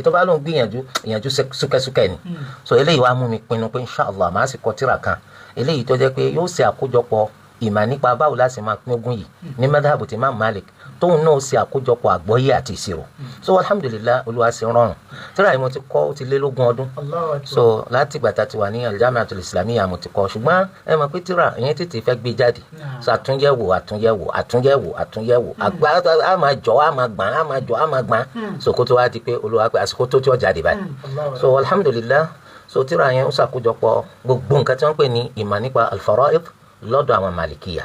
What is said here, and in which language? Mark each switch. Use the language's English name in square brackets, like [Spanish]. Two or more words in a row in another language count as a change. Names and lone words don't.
[Yoruba] ètò bá lóun gbìyànjú súkẹ́súkẹ́ ni. So eléyìí wàá mú mi pinnu pé inshallah màá sì kọ tírà kan eléyìí tó jẹ́ pé yóò ṣe àkójọpọ̀ ìmọ̀ nípa báwo láti máa pín ogún yìí ní madhab Imam Malik tóun náà ṣe àkójọpọ̀ àgbọ́yé àti ìṣirò. So alhamdulillah Olúwa ṣe rọrùn. tírà yìí mo ti kọ́ ó ti lé lógún ọdún. So láti ìgbà tá a ti wà ní al-Jami'ah al-Islamiyya mo ti kọ́, ṣùgbọ́n ẹ mọ̀ pé tírà ìyẹn tètè fẹ́ gbé jáde. So àtúnyẹ̀wò àgbà á máa jọ á máa gbọ́n so kó tó wá di pé Olúwa pé àsìkò tó tí ó jáde báyìí. So alhamdulillah so tírà yẹn ó ṣàkójọpọ̀ gbogbo nǹkan tí wọ́n pè ní ìmọ̀ nípa al-fara'id lọ́dọ̀ àwọn Màlìkíyà.